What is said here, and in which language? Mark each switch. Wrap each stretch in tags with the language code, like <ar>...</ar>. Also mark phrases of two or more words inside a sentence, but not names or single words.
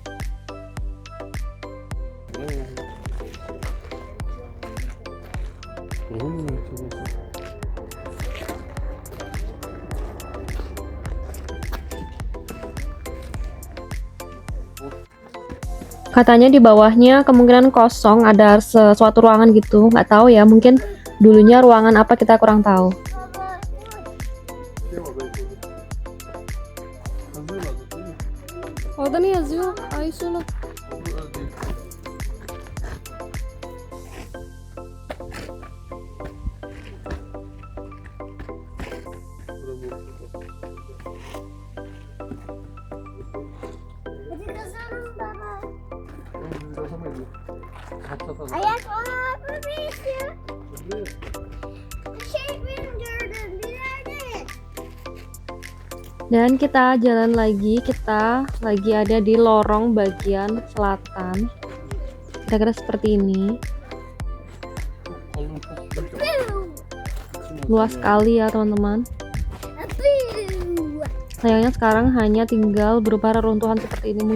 <id>Katanya di bawahnya kemungkinan kosong, ada sesuatu ruangan gitu, nggak tahu ya, mungkin dulunya ruangan apa kita kurang tahu.</id> <tr>Orada ne yazıyor? Aysun'un. Hadi kazanın baba. Ayak ona bir şey benim gördüm bir yerde.</tr> <id>Dan kita jalan lagi, kita lagi ada di lorong bagian selatan. Kira-kira seperti ini. Luas sekali ya teman-teman. Sayangnya sekarang hanya tinggal berupa reruntuhan seperti ini.</id>